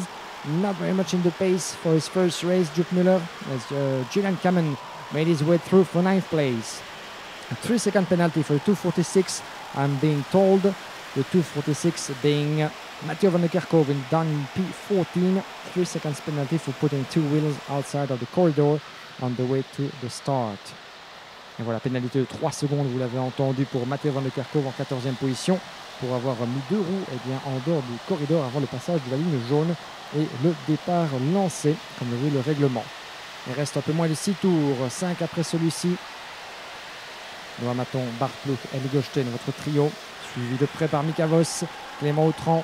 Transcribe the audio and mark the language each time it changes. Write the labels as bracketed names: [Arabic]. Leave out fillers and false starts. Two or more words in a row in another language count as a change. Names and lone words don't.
[English] Not very much in the pace for his first race, Joop Muller, as Julian Kamen made his way through for 9th place. A 3-second penalty for 2:46, I'm being told. The 2:46 being Mathieu van der Kerkhoven down in P14. 3 seconds penalty for putting 2 wheels outside of the corridor on the way to the start. [French] Et voilà, pénalité de 3 secondes, vous l'avez entendu, pour Mathieu van der Kerkhoven en 14e position, pour avoir mis 2 roues en dehors du corridor avant le passage de la ligne jaune et le départ lancé, comme le veut le règlement. Il reste un peu moins de 6 tours, 5 après celui-ci. Noah Maton, Bart Ploeg, Eli Goldstein, votre trio, suivi de près par Mika Vos, Clément Autran.